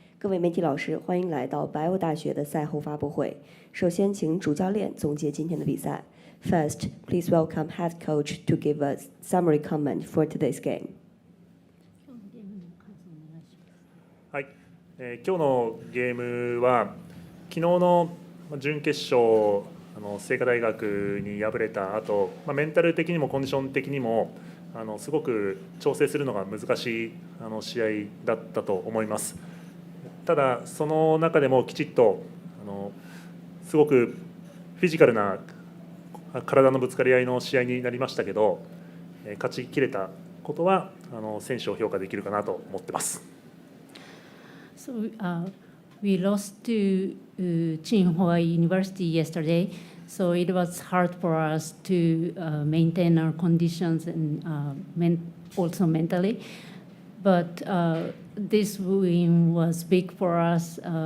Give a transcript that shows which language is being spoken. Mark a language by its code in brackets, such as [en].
[zh] 各位媒体老师，欢迎来到白欧大学的赛后发布会。首先，请主教练总结今天的比赛。 [en] First, please welcome head coach to give a summary comment for today's game. [ja] はい、今日のゲームは昨日の準決勝清華大学に敗れた後、メンタル的にもコンディション的にもすごく調整するのが難しい試合だったと思います。ただその中でもきちっとすごくフィジカルな体のぶつかり合いの試合になりましたけど、勝ちきれたことは選手を評価できるかなと思ってます。 [en] So, we lost to Tsinghua University yesterday, so it was hard for us to maintain our conditions and also mentally. But this win was big for us.